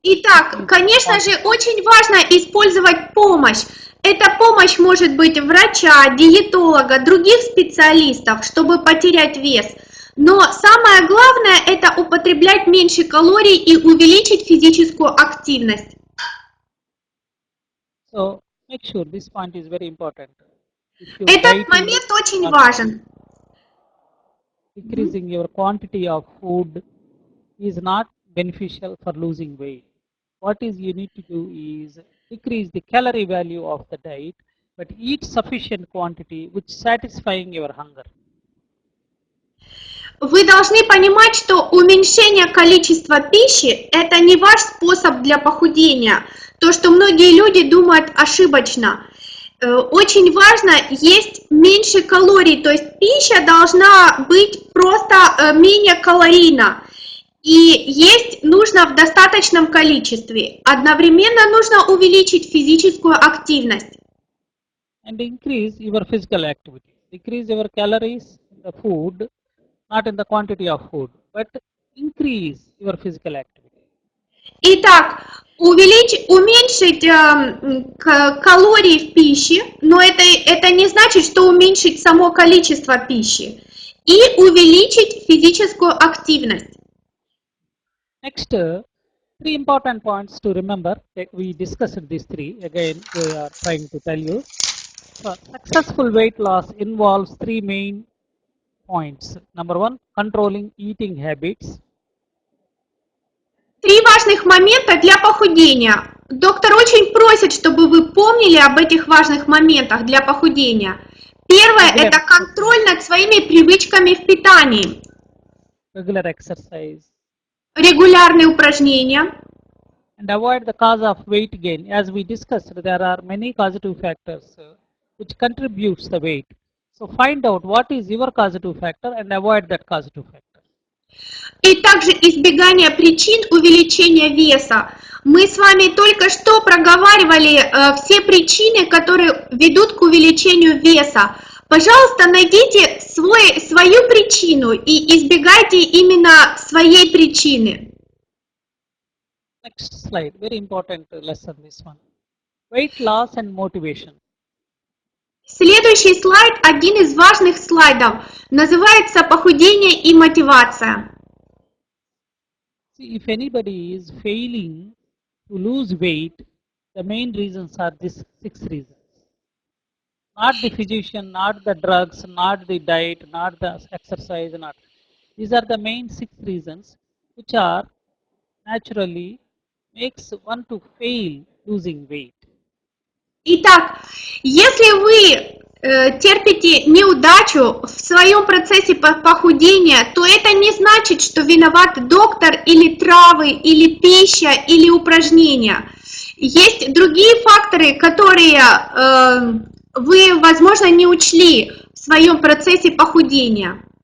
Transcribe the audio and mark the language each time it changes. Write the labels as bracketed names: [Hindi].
[Russian] Итак, конечно же, очень важно использовать помощь. Эта помощь может быть врача, диетолога, других специалистов, чтобы потерять вес. Но самое главное – это употреблять меньше калорий и увеличить физическую активность. [English] So make sure this point is very important. [Russian] Этот момент очень важен. [English] Increasing your quantity of food is not beneficial for losing weight. What is you need to do is decrease the calorie value of the diet, but eat sufficient quantity which satisfying your hunger. [Russian] Вы должны понимать, что уменьшение количества пищи – это не ваш способ для похудения. То, что многие люди думают ошибочно. Очень важно есть меньше калорий, то есть пища должна быть просто менее калорийна. И есть нужно в достаточном количестве. Одновременно нужно увеличить физическую активность. [English] And increase your physical activity. Decrease your calories in the food, not in the quantity of food, but increase your physical activity. [Russian] Итак, уменьшить калории в пище, но это не значит, что уменьшить само количество пищи, и увеличить физическую активность. [English] Next, three important points to remember. We discussed these three. Again, we are trying to tell you. Successful weight loss involves three main points. Number one, controlling eating habits. [Russian] Три важных момента для похудения. Доктор очень просит, чтобы вы помнили об этих важных моментах для похудения. Первое – это контроль над своими привычками в питании. [English] Regular exercise. [Russian] Регулярные упражнения. [English] And avoid the cause of weight gain. As we discussed, there are many causative factors which contributes the weight. So find out what is your causative factor and avoid that causative factor. [Russian] И также избегание причин увеличения веса. Мы с вами только что проговаривали все причины, которые ведут к увеличению веса. Пожалуйста, найдите свою причину и избегайте именно своей причины. [English] Next slide, very important lesson this one. Weight loss and motivation. [Russian] Следующий слайд, один из важных слайдов, называется «Похудение и мотивация». [English] See, if anybody is failing to lose weight, the main reasons are these 6 reasons. Not the physician, not the drugs, not the diet, not the exercise, not. These are the main 6 reasons which are naturally makes one to fail losing weight. [Russian] Итак, если вы терпите неудачу в своем процессе похудения, то это не значит, что виноват доктор или травы, или пища, или упражнения. Есть другие факторы, которые вы, возможно, не учли в своем процессе похудения.